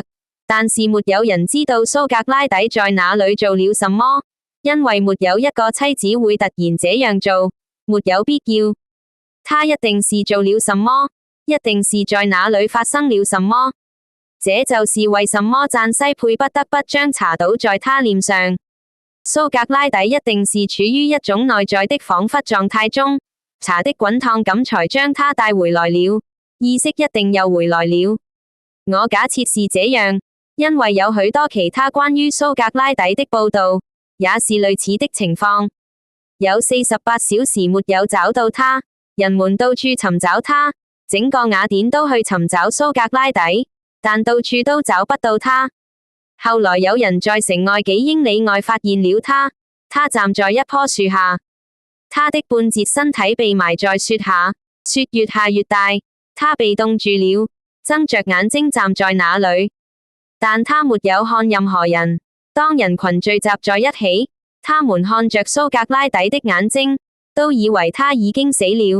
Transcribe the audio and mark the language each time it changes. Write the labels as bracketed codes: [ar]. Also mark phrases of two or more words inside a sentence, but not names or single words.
[zh] 但是沒有人知道蘇格拉底在哪裡做了什麼，因為沒有一個妻子會突然這樣做，沒有必要。他一定是做了什麼，一定是在哪裡發生了什麼。這就是為什麼贊西佩不得不將茶倒在他臉上。蘇格拉底一定是處於一種內在的恍惚狀態中，茶的滾燙感才將他帶回來了，意識一定又回來了。我假設是這樣。因為有許多其他關於蘇格拉底的報道，也是類似的情況。有48小時沒有找到他，人們到處尋找他，整個雅典都去尋找蘇格拉底，但到處都找不到他。後來有人在城外幾英里外發現了他，他站在一棵樹下，他的半截身體被埋在雪下，雪越下越大，他被凍住了，睜着眼睛站在那裡。但他沒有看任何人。當人群聚集在一起，他們看着蘇格拉底的眼睛，都以為他已經死了。